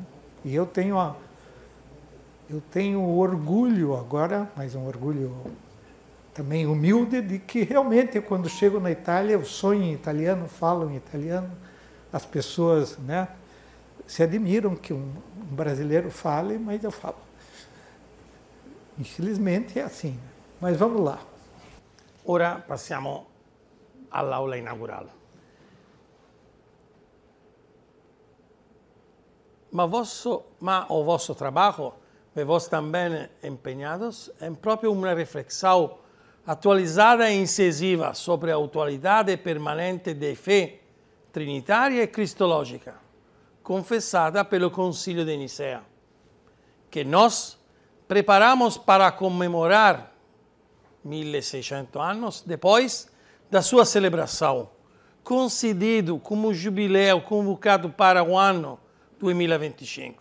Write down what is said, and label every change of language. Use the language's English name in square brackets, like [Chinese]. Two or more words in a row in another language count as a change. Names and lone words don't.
[Portuguese] E eu tenho orgulho agora, mas um orgulho também humilde, de que realmente, quando chego na Itália, eu sonho em italiano, falo em italiano, as pessoas, né, se admiram que um brasileiro fale, mas eu falo. Infelizmente é assim. Né? Mas vamos lá. [Italian] Ora passiamo all'aula inaugurale. [Portuguese] O vosso trabalho, vos também empenhados, é próprio uma reflexão atualizada e incisiva sobre a atualidade permanente da fé trinitária e cristológica, confessada pelo Concílio de Nicea, que nós preparamos para comemorar 1600 anos depois da sua celebração, concedido como jubileu convocado para o ano 2025.